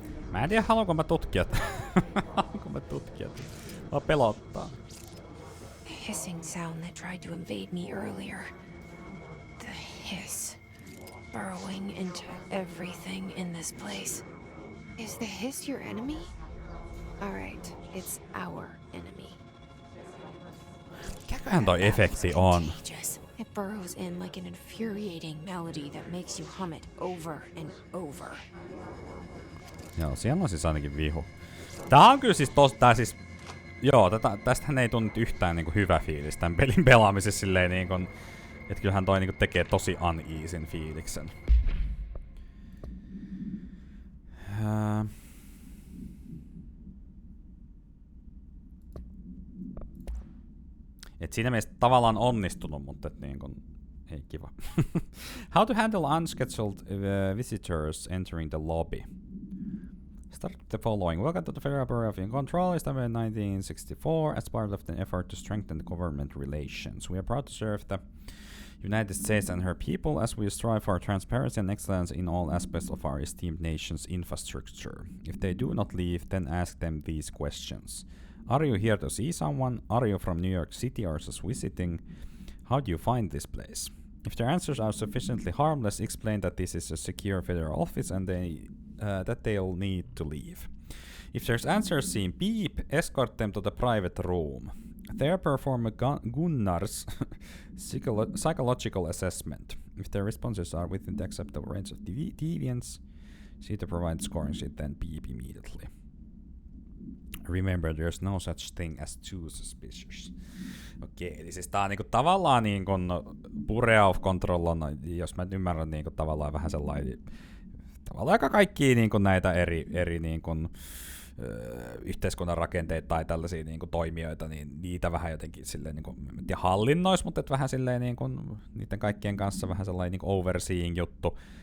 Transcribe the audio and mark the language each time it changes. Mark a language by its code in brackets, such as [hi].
[fi] Mä en tiedä, haluanko mä tutkia haluanko mä tutkia Mä pelottaa. [en] The hissing sound that tried to invade me earlier. The hiss. Burrowing into everything in this place. Is the hiss your enemy? Alright, it's our enemy. [fi] Mikäköhän toi efekti on? [en] It burrows in like an infuriating melody that makes you hum it over and over. [fi] Joo, siellä on siis ainakin vihu. Tää on kyllä siis joo, tästähän ei tunnu yhtään niinku hyvä fiilis tän pelin pelaamisessa silleen niinku, et kyllähän toi niinku tekee tosi uneasin fiiliksen. Et siinä mielessä tavallaan onnistunut, mutta et niinku, ei kiva. [en] How to handle unscheduled visitors entering the lobby. Start with the following. Welcome to the Pelataan Control, established in 1964 as part of the effort to strengthen the government relations. We are proud to serve the United States and her people as we strive for transparency and excellence in all aspects of our esteemed nation's infrastructure. If they do not leave, then ask them these questions. Are you here to see someone? Are you from New York City or just visiting? How do you find this place? If their answers are sufficiently harmless, explain that this is a secure federal office and that they'll need to leave. If their answers seem beep, escort them to the private room. There perform a Gunnar's psychological assessment. If their responses are within the acceptable range of deviance, see the provided scoring sheet, then beep immediately. Remember, there's no such thing as too suspicious. [fi] Okei, eli siis tää on niinku tavallaan niinku Paavi Control on, jos mä ymmärrän niinku tavallaan vähän sellainen, tavallaan aika kaikkia niinku näitä eri niinku, yhteiskunnan rakenteita tai tällaisia niinku toimijoita, niin niitä vähän jotenkin silleen niinku, en tiedä hallinnois, mutta et vähän silleen niinku niiden kaikkien kanssa vähän sellainen niinku overseeing juttu.